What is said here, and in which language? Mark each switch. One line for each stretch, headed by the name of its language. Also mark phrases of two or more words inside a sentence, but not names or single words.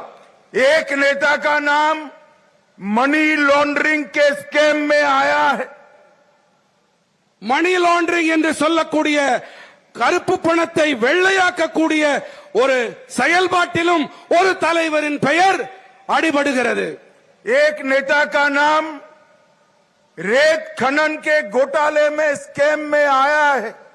Hindi: एक नेता का नाम
English: money laundering
Hindi: के स्कैम में आया है।
English: money laundering
Tamil: என்று சொல்லக்கூடிய கருப்பு பணத்தை வெள்ளையாக்கக்கூடிய ஒரு செயல்பாட்டிலும் ஒரு தலைவரின் பெயர் அடிபடுகிறது।
Hindi: एक नेता का नाम रेत खनन के घोटाले में स्कैम में आया है।